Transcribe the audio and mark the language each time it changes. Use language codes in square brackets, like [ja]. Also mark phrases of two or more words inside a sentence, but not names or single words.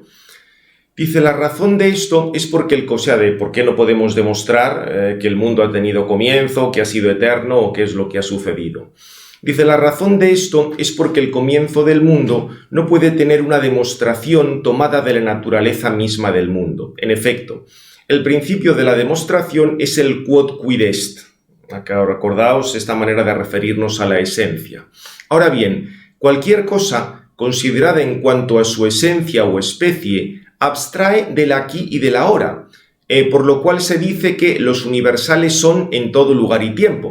[es] Dice, la razón de esto es por qué no podemos demostrar que el mundo ha tenido comienzo, que ha sido eterno o qué es lo que ha sucedido. Dice, la razón de esto es porque el comienzo del mundo no puede tener una demostración tomada de la naturaleza misma del mundo. En efecto, el principio de la demostración es el [la] quod quid est. [es] Acá recordaos esta manera de referirnos a la esencia. Ahora bien, cualquier cosa considerada en cuanto a su esencia o especie abstrae del aquí y del ahora. Por lo cual se dice que los universales son en todo lugar y tiempo.